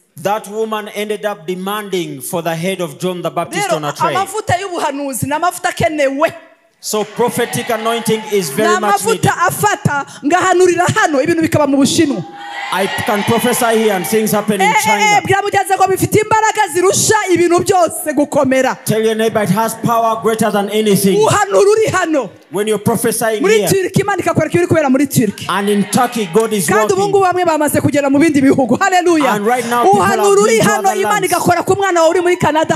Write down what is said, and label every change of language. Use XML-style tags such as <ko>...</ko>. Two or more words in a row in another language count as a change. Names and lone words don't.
<en>That woman ended up demanding for the head of John the Baptist on a tray.</en> <rn>Amavuta y'ubuhanuzi n'amavuta kenewe.</rn> <en>So prophetic anointing is very much needed.</en> <rn>Afata ngahanurira hano ibintu bikaba mu Bushinwa.</rn> <en>I can prophesy here and things happen in China. Tell your neighbor it has power greater than anything. When you're prophesying here. And in Turkey God is working. And right now people have been to other lands.</en>